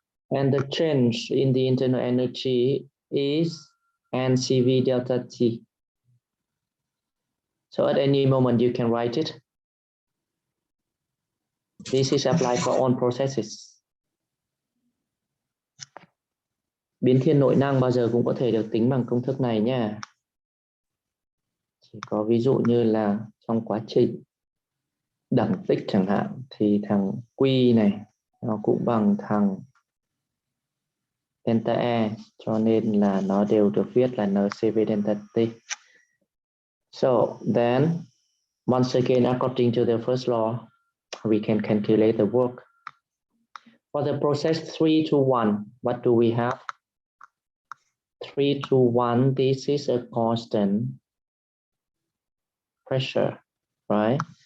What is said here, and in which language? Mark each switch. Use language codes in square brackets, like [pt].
[en] And the change in the internal energy is NCV delta T. So at any moment you can write it. This is applied for all processes. [vi] Biến thiên nội năng bao giờ cũng có thể được tính bằng công thức này nha. Chỉ có ví dụ như là trong quá trình đẳng tích chẳng hạn thì thằng Q này nó cũng bằng thằng delta E, cho nên là nó đều được viết là NCV delta T. [en] So then, once again, according to the first law, we can calculate the work. For the process 3 to 1, what do we have? 3 to 1, this is a constant pressure, right?